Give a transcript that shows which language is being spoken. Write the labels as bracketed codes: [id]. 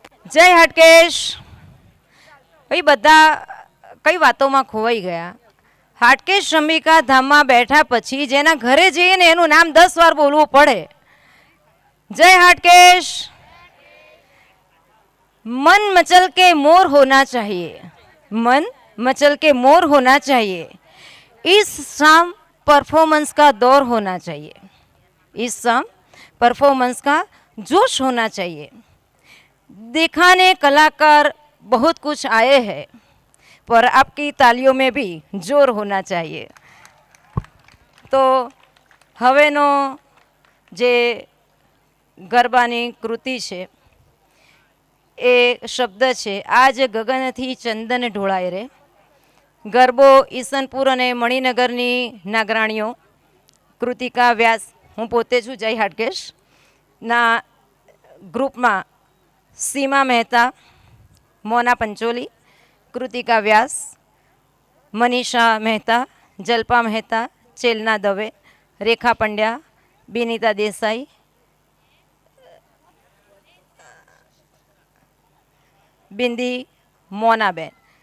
[gu] જય હાટકેશ. ભાઈ બધા કઈ વાતોમાં ખોવાઈ ગયા. હાટકેશ અંબિકા ધામમાં બેઠા પછી જેના ઘરે જઈએ ને એનું નામ 10 વાર બોલવું પડે. જય હાટકેશ. [hi] मन मचल के मोर होना चाहिए, मन मचल के मोर होना चाहिए. इस शाम परफॉर्मेंस का दौर होना चाहिए, इस शाम परफॉर्मेंस का जोश होना चाहिए. दिखाने कलाकार बहुत कुछ आए हैं, पर आपकी तालियों में भी जोर होना चाहिए. तो हवेनो जे गरबानी कृति है [gu] એ શબ્દ છે આજ ગગનથી ચંદન ઢોળાય રે. ગરબો ઈસનપુર અને મણિનગરની નાગરાણીઓ કૃતિકા વ્યાસ, હું પોતે છું જય હાટકેશ ના ગ્રુપમાં સીમા મહેતા, મોના પંચોલી, કૃતિકા વ્યાસ, મનીષા મહેતા, જલ્પા મહેતા, ચેલના દવે, રેખા પંડ્યા, બિનિતા દેસાઈ, બિંદી, મોનાબેન.